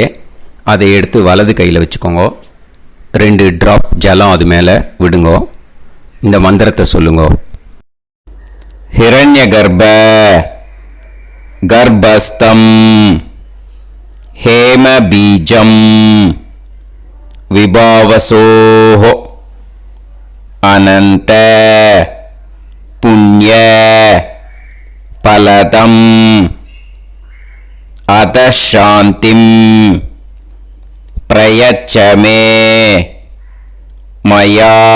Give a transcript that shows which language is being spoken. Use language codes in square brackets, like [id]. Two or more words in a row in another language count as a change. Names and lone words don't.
[ta] அதை எடுத்து வலது கையில் வச்சுக்கோங்க. 2 ட்ராப் ஜலம் அது மேலே விடுங்கோ. இந்த மந்திரத்தை சொல்லுங்க. [sa] हिरण्य गर्भ गर्भस्थम् हेम बीजम् विभावसोः अनन्त पुण्य फलदम् अतः शान्तिं प्रयच्छ मे मया